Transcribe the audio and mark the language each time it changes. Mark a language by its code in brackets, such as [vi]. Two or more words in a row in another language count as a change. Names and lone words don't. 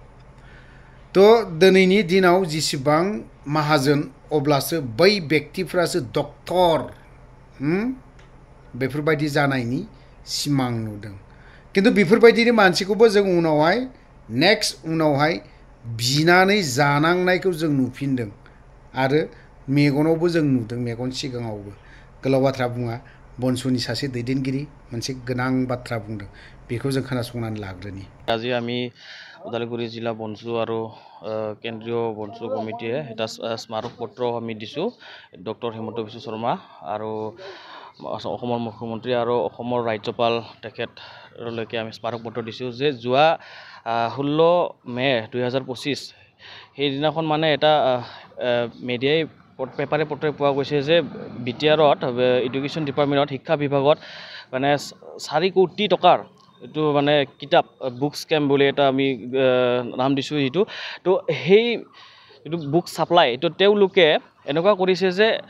[brx] थ' दिनैनि दिनाव जेसेबां माहाजोन अब्लासो बै व्यक्तिफ्रासो डक्टर बेफोरबायदि जानायनि सिमां नुदों किन्तु बेफोरबायदिनि मानसिखौबो जों उनावहाय नेक्स्ट उनावहाय बिनानै जानांनायखौ जों नुफिनदों आरो मेगनावबो जों नुदों मेगन सिगाङावबो गोलाव बाथ्रा बुङा बनसुनि सासे दैदेनगिरि मोनसे गोनां बाथ्रा बुंदों बेखौ जों खोनासंनानै लाग्रोनि [as] আজি আমি ওদালগুৰি জিলা বনচু আৰু কেন্দ্ৰীয় বনচু কমিটিয়ে এটা স্মাৰক পত্ৰ আমি দিছোঁ ডক্টৰ হিমন্ত বিশ্ব শৰ্মা আৰু অসমৰ মুখ্যমন্ত্ৰী আৰু অসমৰ ৰাজ্যপাল তেখেতলৈকে আমি স্মাৰক পত্ৰ দিছোঁ যে যোৱা 16 মে 2025 সেইদিনাখন মানে এটা [en] media paper [as] পত্ৰে পোৱা গৈছে যে বিটিআৰত [en] education department [as] শিক্ষা বিভাগত মানে 4 কোটি টকাৰ এইটো মানে কিতাপ [en] book scam [as] বুলি এটা আমি নাম দিছোঁ এইটো তো সেই এইটো [en] book supply [as] তো তেওঁলোকে এনেকুৱা কৰিছে যে